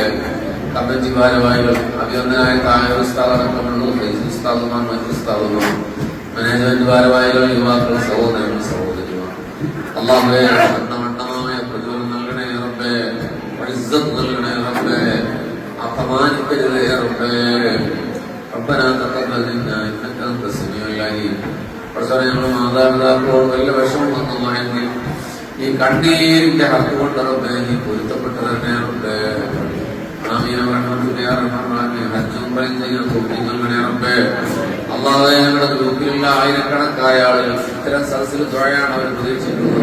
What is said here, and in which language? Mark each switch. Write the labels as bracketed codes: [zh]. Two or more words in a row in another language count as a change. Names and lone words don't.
[ml] കമ്മിറ്റി ഭാരവാഹികൾ, അഭിനന്ദനായ താഴെ ഉസ്താദടക്കമുള്ള ഉസ്താദുമാർ, മറ്റു ഉസ്താദുമാർ, മാനേജ്മെന്റ് ഭാരവാഹികൾ, യുവാക്കൾ, സഹോദരങ്ങൾ, സഹോദരിമാർ, അല്ലാഹുവേ വണ്ണമായ പ്രതിഫലം നൽകണേ റബ്ബേ. ഇസ്സത്ത് നൽകണേ റബ്ബേ. അപമാനിക്കരുതേ റബ്ബേ. [ar] ربنا تقبل منا انك انت السميع العليم. [ml] പ്രസവ ഞങ്ങളുടെ മാതാപിതാക്കളോട് വല്ല വിഷമം വന്നതായെങ്കിൽ ഈ കണ്ണീരിന്റെ ഹക്ക് കൊണ്ട് റബ്ബേ നീ പൊരുത്തപ്പെട്ടു തന്നെ റബ്ബേ. [ar] آمين رحمتك يا رحمن. [ml] ഹജ്ജും ഉംറയും ചെയ്യാൻ തൗഫീഖ് നൽകണേ റബ്ബേ. അല്ലാഹുവേ ഞങ്ങളുടെ ഗ്രൂപ്പിലുള്ള ആയിരക്കണക്കായ ആളുകൾ ഇത്തരം സദസ്സിൽ ദുആയാണ് അവർ പ്രതീക്ഷിക്കുന്നത്.